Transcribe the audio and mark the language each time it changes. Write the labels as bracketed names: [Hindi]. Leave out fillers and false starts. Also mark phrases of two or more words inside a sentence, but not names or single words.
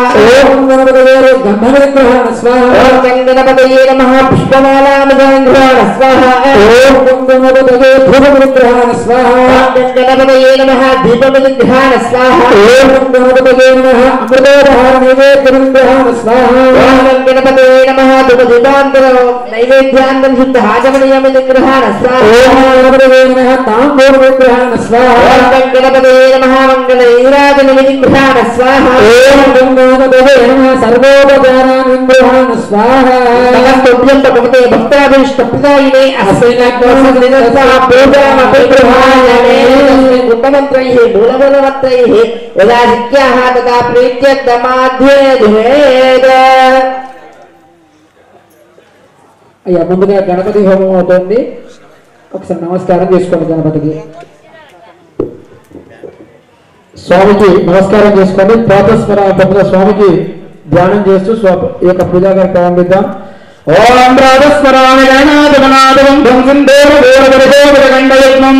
[Sanskrit] ఓం గణపతే గంధమిగ్రహాణ స్వాహా. ఓం గణపతే నమః. పుష్పమాలామిగ్రహాణ స్వాహా. ఓం గణపతే ధూపమిగ్రహాణ స్వాహా. ఓం గణపతే నమః. దీపమిగ్రహాణ స్వాహా. ఓం గణపతే నమః. అమృతోపహార నైవేద్యమిగ్రహాణ स्वाहा ओम गणपते नमः दुपदीपांतर नैवेद्यान्तं शुद्ध आचमनीयं निग्रहाण स्वाहा ओम गणपते नमः तांबूल विग्रहाण स्वाहा ओम गणपते नमः मंगल ईराजन निग्रहाण स्वाहा ओम गणपते नमः सर्वोपचारान् विग्रहाण स्वाहा नमस्तुभ्यं भगवते भक्ताभीष्ट प्रदायिने अस्मिन् पूजामपि गृहाणमे उत्तमन्त्रैः मूलमूलमन्त्रैः यदा शिक्याः तदा प्रीत्यर्थमाध्येद [Telugu] అయ్యా ముందుగా గణపతి హోమం అవుతుంది ఒకసారి నమస్కారం చేసుకోండి గణపతికి స్వామికి నమస్కారం చేసుకోండి ప్రాతస్మరణ స్వామికి ధ్యానం చేస్తూ ఈ యొక్క పూజా కార్యక్రమం ప్రారంభిద్దాం [Sanskrit] ఓం ప్రాతస్మరామి గణనాథమనాథం ధ్వంసిందేవగోరగణగండయత్నం